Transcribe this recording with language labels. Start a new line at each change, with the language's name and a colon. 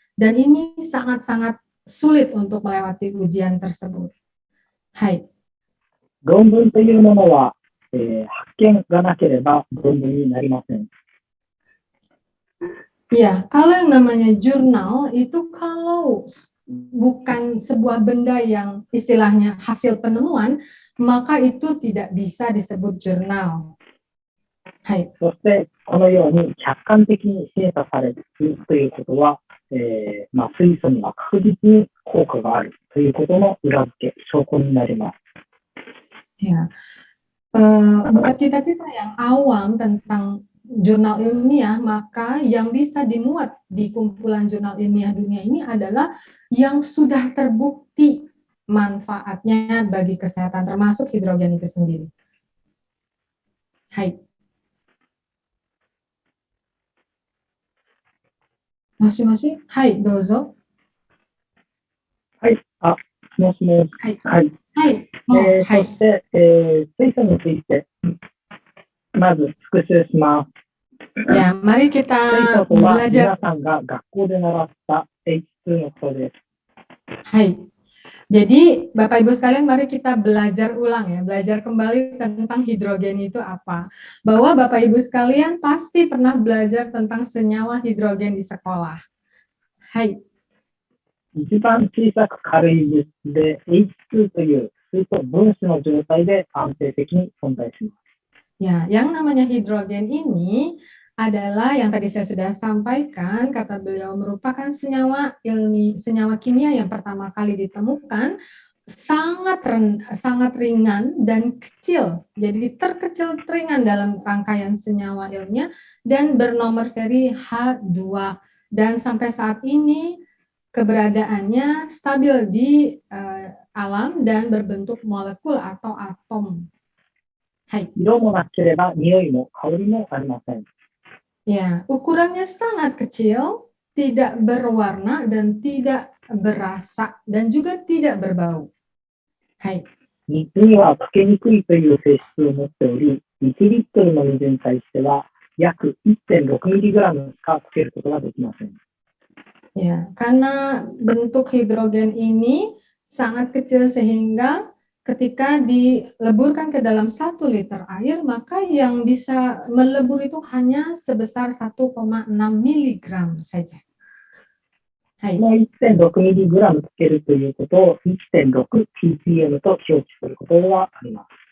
Indonesian: Dan ini sangat-sangat sulit untuk melewati ujian tersebut.
Japanese: Hai. 論文というものは、発見がなければ論文になりません。
Indonesian: Ya, kalau yang namanya jurnal itu kalau bukan sebuah benda yang istilahnya hasil penemuan, maka itu tidak bisa disebut jurnal.
Japanese: はい。そして、このように客観的に審査されるということは、水素には確実に効果があるということの裏付け、証拠になります。
Indonesian: Ya, buat kita-kita yang awam tentang jurnal ilmiah, maka yang bisa dimuat di kumpulan jurnal ilmiah dunia ini adalah yang sudah terbukti manfaatnya bagi kesehatan, termasuk hidrogen itu sendiri.
Japanese: Hai. もしもし、はい、どうぞ。はい、もしもし。はい。はい。はい。そして、水素について、まず復習します。
Indonesian: Ya, mari
Japanese: 水
Indonesian: kita
Japanese: 素とは
Indonesian: belajar.
Japanese: 皆さんが学校で習った H2 のことです。
Indonesian: Hai. Jadi Bapak Ibu sekalian, mari kita belajar ulang ya, belajar kembali tentang hidrogen itu apa. Bahwa Bapak Ibu sekalian pasti pernah belajar tentang senyawa hidrogen di sekolah.
Japanese: Hai. 一番小さく軽い物質で H2 という水素分子の状態で安定的に存在します。
Indonesian: Ya, yang namanya hidrogen ini adalah yang tadi saya sudah sampaikan, kata beliau merupakan senyawa kimia yang pertama kali ditemukan, sangat ringan dan kecil. Jadi terkecil ringan dalam rangkaian senyawa ilmiah dan bernomor seri H2. Dan sampai saat ini keberadaannya stabil di alam dan berbentuk molekul atau atom.
Japanese: Hai. 色もなければ匂いも香りもありません。
Indonesian: Ya, ukurannya sangat kecil, tidak berwarna dan tidak berasa dan juga tidak berbau.
Japanese: Hai. 水には溶けにくいという性質を持っており、1リットルの水に対しては約 1.6mg しか溶けることができません。
Indonesian: Ya, karena bentuk hidrogen ini sangat kecil sehingga ketika dileburkan ke dalam 1 liter air, maka yang bisa melebur itu hanya sebesar 1,6 miligram saja.
Japanese: この 1.6mg 溶けるということを 1.6ppm と表記することがあります。